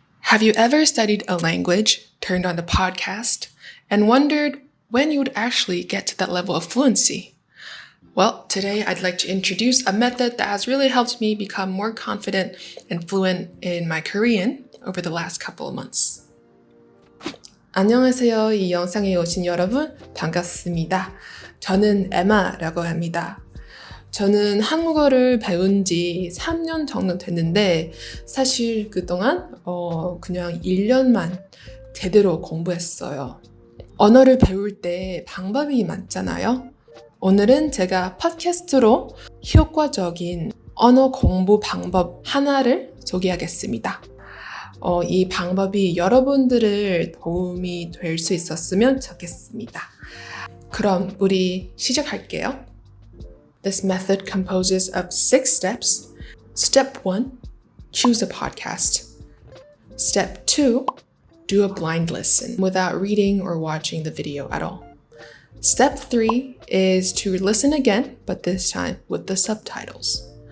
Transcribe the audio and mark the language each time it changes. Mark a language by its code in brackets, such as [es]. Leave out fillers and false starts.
[en] Have you ever studied a language, turned on the podcast, and wondered when you would actually get to that level of fluency? Well, today I'd like to introduce a method that has really helped me become more confident and fluent in my Korean over the last couple of months. [ko] 안녕하세요. 이 영상에 오신 여러분 반갑습니다. 저는 에마라고 합니다. 저는 한국어를 배운 지 3년 정도 됐는데 사실 그동안 그냥 1년만 제대로 공부했어요. 언어를 배울 때 방법이 많잖아요. 오늘은 제가 팟캐스트로 효과적인 언어 공부 방법 하나를 소개하겠습니다. 이 방법이 여러분들을 도움이 될 수 있었으면 좋겠습니다. 그럼 우리 시작할게요. [en] This method composes of 6 steps. Step 1, choose a podcast. Step 2, do a blind listen without reading or watching the video at all. Step 3 is to listen again, but this time with the subtitles.